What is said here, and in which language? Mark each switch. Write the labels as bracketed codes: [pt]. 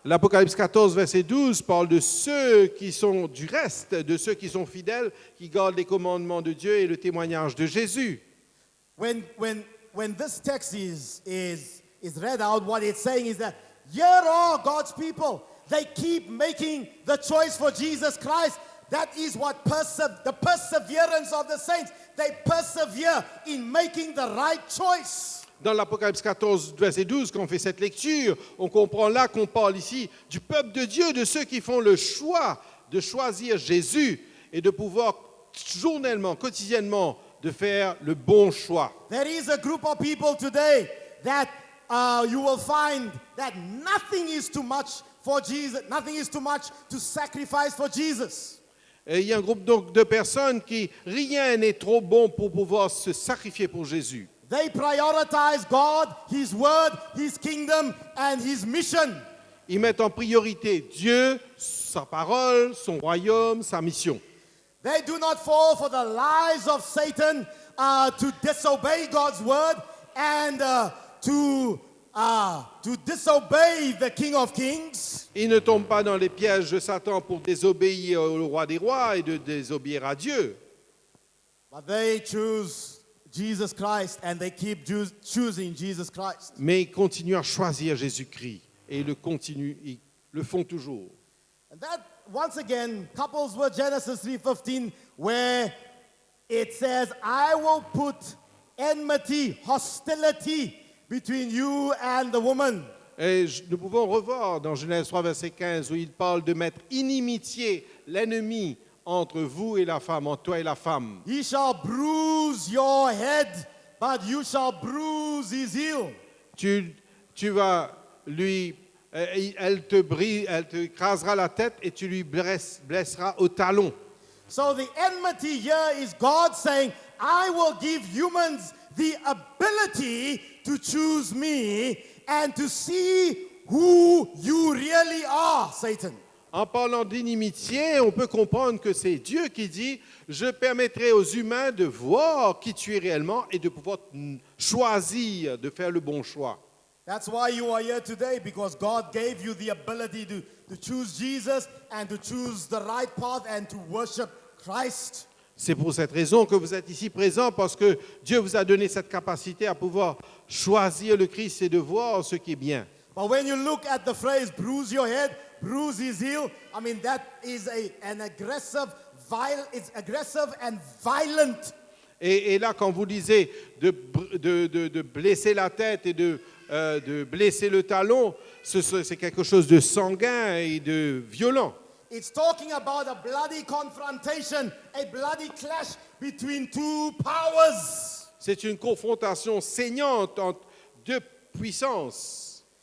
[fr] L'Apocalypse 14, verset 12 parle de ceux qui sont du reste, de ceux qui sont fidèles, qui gardent les commandements de Dieu et le témoignage de Jésus. [en] When this text is read out, what it's saying is that here are God's people. They keep making the choice for Jesus Christ. That is what the perseverance of the saints. They persevere in making the right choice. [fr] Dans l'Apocalypse 14, verset 12, quand on fait cette lecture, on comprend là qu'on parle ici du peuple de Dieu, de ceux qui font le choix de choisir Jésus et de pouvoir journellement, quotidiennement, de faire le bon choix. [en] There is a group of people today that you will find that nothing is too much for Jesus, nothing is too much to sacrifice for Jesus. [fr] Et il y a un groupe donc de personnes qui rien n'est trop bon pour pouvoir se sacrifier pour Jésus. [en] They prioritize God, His Word, His kingdom, and His mission. [fr] Ils mettent en priorité Dieu, sa parole, son royaume, sa mission. [en] They do not fall for the lies of Satan to disobey God's word and to disobey the King of Kings. [fr] Ils ne tombent pas dans les pièges de Satan pour désobéir au roi des rois et de désobéir à Dieu. [en] But they choose Jesus Christ and they keep choosing Jesus Christ. [fr] Mais ils continuent à choisir Jésus-Christ et ils le font toujours. [en] And that once again couples with Genesis 3:15 where it says, "I will put enmity, hostility between you and the woman." [fr] Et nous pouvons revoir dans Genèse 3, verset 15, où il parle de mettre inimitié, l'ennemi, entre vous et la femme, entre toi et la femme. [en] He shall bruise your head, but you shall bruise his heel. [fr] Tu vas lui... Elle te écrasera la tête et tu lui blesseras au talon. [en] So the enmity here is God saying, "I will give humans the ability to choose me and to see who you really are, Satan." [fr] En parlant d'inimitié, on peut comprendre que c'est Dieu qui dit « Je permettrai aux humains de voir qui tu es réellement et de pouvoir choisir, de faire le bon choix. » [en] That's why you are here today, because God gave you the ability to choose Jesus and to choose the right path and to worship Christ. [fr] C'est pour cette raison que vous êtes ici présents, parce que Dieu vous a donné cette capacité à pouvoir choisir le Christ et de voir ce qui est bien. [en] But when you look at the phrase bruise your head, bruise his heel, I mean that is an aggressive, it's aggressive and violent. [fr] Et là, quand vous lisez de blesser la tête et de blesser le talon, c'est quelque chose de sanguin et de violent. [en] It's talking about a bloody confrontation, a bloody clash between two powers. [fr] C'est une confrontation saignante entre deux puissances.